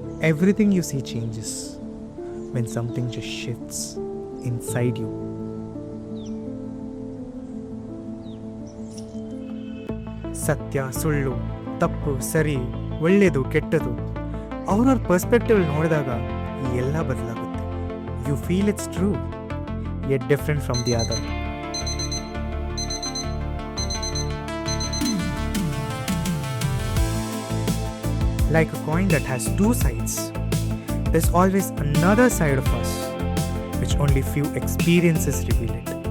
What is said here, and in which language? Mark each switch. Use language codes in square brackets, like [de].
[en] Everything you see changes when something just shifts inside you. [kn] ಸತ್ಯ ಸುಳ್ಳು ತಪ್ಪು ಸರಿ ಒಳ್ಳೆಯದು ಕೆಟ್ಟದು ಅವ್ರವ್ರ ಪರ್ಸ್ಪೆಕ್ಟಿವ್ ನೋಡಿದಾಗ ಎಲ್ಲ ಬದಲಾಗುತ್ತೆ. [en] You feel it's true yet different from the other. Like a coin that has two sides, there's always another side of us which only few experiences reveal it.